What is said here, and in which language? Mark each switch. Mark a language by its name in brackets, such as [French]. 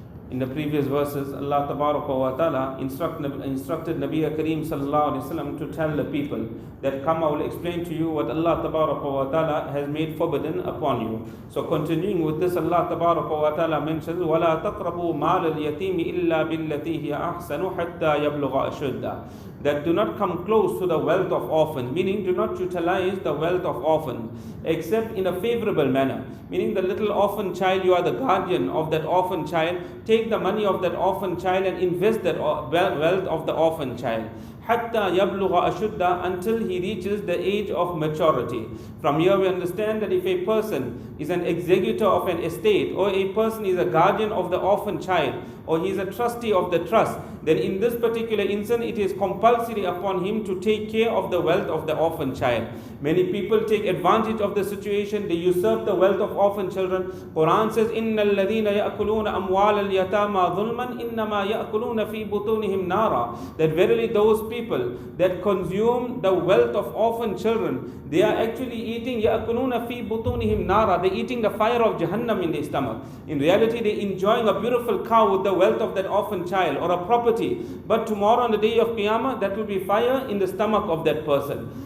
[English] In the previous verses, Allah Ta'ala instructed Nabi Kareem Sallallahu Alaihi Wasallam to tell the people that come, I will explain to you what Allah Ta'ala has made forbidden upon you. So continuing with this, Allah Ta'ala mentions, [Arabic] وَلَا تَقْرَبُوا مَالَ الْيَتِيمِ إِلَّا بِالَّتِي هِيَ أَحْسَنُ حَتَّى يَبْلُغَ أَشُدَّهُ. [English] That do not come close to the wealth of orphans, meaning do not utilize the wealth of orphans except in a favorable manner. Meaning the little orphan child, you are the guardian of that orphan child, take the money of that orphan child and invest that wealth of the orphan child. [Arabic] Hatta yablugha ashudda, [English] until he reaches the age of maturity. From here we understand that if a person is an executor of an estate, or a person is a guardian of the orphan child, or he is a trustee of the trust, then in this particular instance it is compulsory upon him to take care of the wealth of the orphan child. Many people take advantage of the situation, they usurp the wealth of orphan children. Quran says, [Arabic] إِنَّ الَّذِينَ يَأْكُلُونَ أَمْوَالَ الْيَتَامَى ظُلْمًا إِنَّمَا يَأْكُلُونَ فِي بُطُونِهِمْ نَارًا. [English] That verily those people that consume the wealth of orphan children, they are actually eating [Arabic] يَأْكُلُونَ فِي بُطُونِهِمْ نَارًا. [English] They're eating the fire of Jahannam in their stomach. In reality, they're enjoying a beautiful cow with the wealth of that orphan child or a property. But tomorrow on the day of Qiyamah, that will be fire in the stomach of that person.